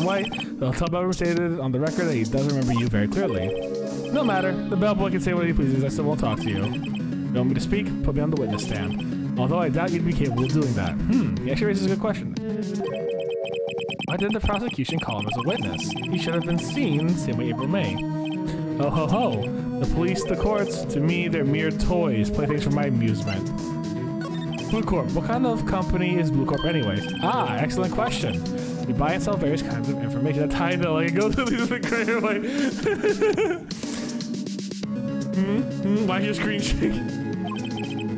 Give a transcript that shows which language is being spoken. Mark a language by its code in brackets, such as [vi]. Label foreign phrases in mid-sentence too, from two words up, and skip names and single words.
[en] White, the hotel bellboy stated on the record that he doesn't remember you very clearly. No matter, the bellboy can say what he pleases, I still won't talk to you. You want me to speak? Put me on the witness stand. Although I doubt you'd be capable of doing that. He actually raises a good question. Why didn't the prosecution call him as a witness? He should have been seen, same way April May. Oh ho ho. The police, the courts, to me, they're mere toys, playthings for my amusement. Blue Corp, what kind of company is Blue Corp anyways? Ah, excellent question. We buy and sell various kinds of information. That's how I know, like, it goes to these great way. Why is your screen shaking?